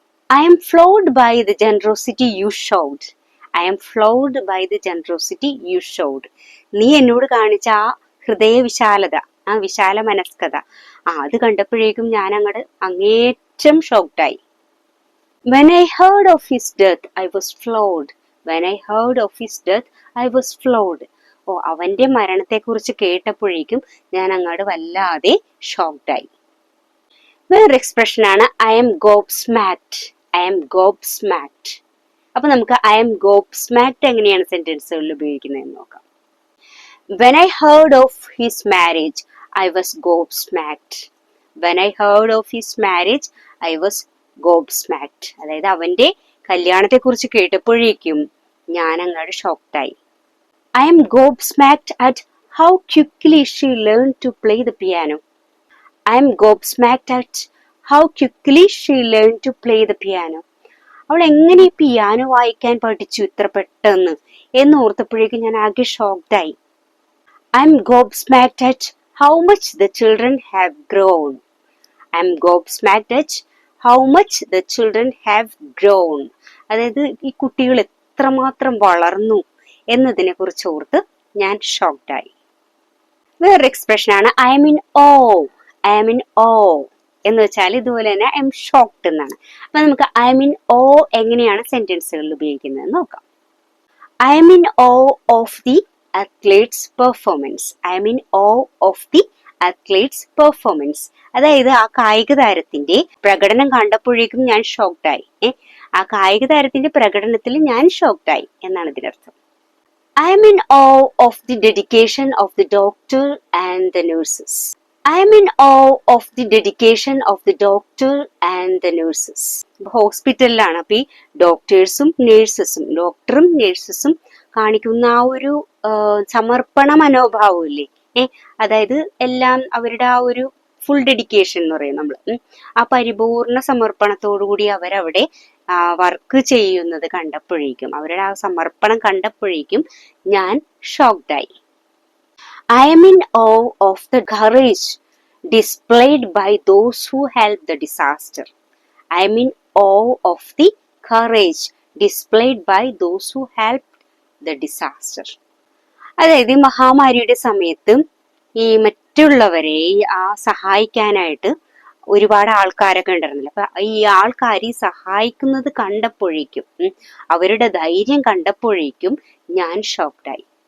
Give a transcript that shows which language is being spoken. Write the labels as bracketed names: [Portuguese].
[English] I am floored by the generosity you showed. I am floored by the generosity you showed. [Malayalam] നീ എന്നോട് കാണിച്ച ആ ഹൃദയ വിശാലത, ആ വിശാല മനസ്കത, അത് കണ്ടപ്പോഴേക്കും ഞാൻ അങ്ങോട്ട് അങ്ങേറ്റം ഷോക്ക്ഡായി. [English] When I heard of his death, I was floored. When I heard of his death, I was floored. [Malayalam] അവന്റെ മരണത്തെക്കുറിച്ച് കേട്ടപ്പോഴേക്കും ഞാൻ അങ്ങോട്ട് വല്ലാതെ ഷോക്ക്ഡായി. വേറൊരു എക്സ്പ്രഷനാണ് ഐ എം ഗോബ്സ്മാക്ഡ്. I M ഗോബ്സ്മാക്ഡ്. അപ്പൊ നമുക്ക് ഐ എം ഗോബ്സ്മാക്ഡ് എങ്ങനെയാണ് സെന്റൻസുകളിൽ ഉപയോഗിക്കുന്നതെന്ന് നോക്കാം. [English] When I heard of his marriage, I was gobsmacked. When I heard of his marriage, I was gobsmacked. [Malayalam] അതായത് അവന്റെ കല്യാണത്തെക്കുറിച്ച് കേട്ടപ്പോഴേക്കും ഞാൻ അങ്ങോട്ട് ഷോക്ക്ഡായി. [English] I am gobsmacked at how quickly she learned to play the piano. I am gobsmacked at how quickly she learned to play the piano. [Malayalam] അവൾ എങ്ങനെ ഈ piano വായിക്കാൻ പഠിച്ചു ഇത്ര പെട്ടെന്ന് എന്ന് ഓർത്തപ്പോഴേക്കും ഞാൻ ആകെ ഷോക്ക്ഡായി. [English] I am gobsmacked at how much the children have grown. I am gobsmacked at how much the children have grown. [Malayalam] അതായത് ഈ കുട്ടികൾ എത്രമാത്രം വളർന്നു എന്നതിനെ കുറിച്ച് ഓർത്ത് ഞാൻ ഷോക്ക്ഡായി. വേറൊരു എക്സ്പ്രഷനാണ് I M in oh. I M in ഓ എന്ന് വെച്ചാൽ ഇതുപോലെ തന്നെ ഐ എം ഷോക്ക്ഡ് എന്നാണ്. അപ്പൊ നമുക്ക് ഐ എം ഇൻ ഓ എങ്ങനെയാണ് സെന്റൻസുകളിൽ ഉപയോഗിക്കുന്നത് നോക്കാം. [English] I am in awe of the athlete's performance. I am in awe of the athlete's performance. [Malayalam] അതായത് ആ കായിക താരത്തിന്റെ പ്രകടനം കണ്ടപ്പോഴേക്കും ഞാൻ ഷോക്ക്ഡായി. ആ കായിക താരത്തിന്റെ പ്രകടനത്തിൽ ഞാൻ ഷോക്ക്ഡായി എന്നാണ് ഇതിനർത്ഥം. [English] I am in awe of the dedication of the doctor and the nurses. I am in awe of the dedication of the doctor and the nurses. [Malayalam] ഹോസ്പിറ്റലിലാണ്. അപ്പൊ ഈ ഡോക്ടേഴ്സും നേഴ്സസും, ഡോക്ടറും നേഴ്സസും കാണിക്കുന്ന ആ ഒരു സമർപ്പണ മനോഭാവം ഇല്ലേ, അതായത് എല്ലാം അവരുടെ ആ ഒരു ഫുൾ ഡെഡിക്കേഷൻ എന്ന് പറയും നമ്മൾ. ആ പരിപൂർണ സമർപ്പണത്തോടുകൂടി അവരവിടെ വർക്ക് ചെയ്യുന്നത് കണ്ടപ്പോഴേക്കും, അവരുടെ ആ സമർപ്പണം കണ്ടപ്പോഴേക്കും ഞാൻ ഷോക്ക്ഡായി. [English] I am in awe of the courage displayed by those who helped the disaster. I am in awe of the courage displayed by those who helped the disaster. [Malayalam] അതായത് ഈ മഹാമാരിയുടെ സമയത്ത് ഈ മറ്റുള്ളവരെ സഹായിക്കാനായിട്ട് ഒരുപാട് ആൾക്കാരൊക്കെ ഉണ്ടായിരുന്നില്ല. അപ്പൊ ഈ ആൾക്കാർ ഈ സഹായിക്കുന്നത് കണ്ടപ്പോഴേക്കും, അവരുടെ ധൈര്യം കണ്ടപ്പോഴേക്കും ഞാൻ ഷോക്ക്ഡായി.